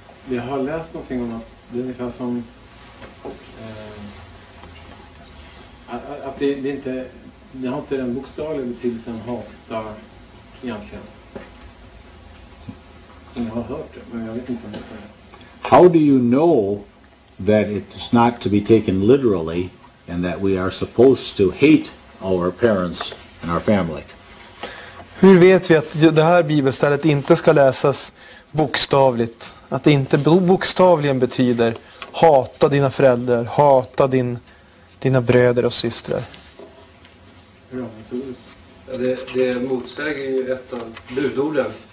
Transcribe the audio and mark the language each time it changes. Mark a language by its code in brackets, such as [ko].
[sv] Jag har läst någonting om att det är ungefär som att det har inte den bokstavliga betydelsen hata egentligen. Som jag har hört det, men jag vet inte om det stämmer. [en] How do you know that it's not to be taken literally and that we are supposed to hate our parents and our family? [sv] Hur vet vi att det här bibelstället inte ska läsas bokstavligt? Att det inte bokstavligen betyder hata dina föräldrar, hata dina bröder och systrar. Ja, det motsäger ju ett av budorden.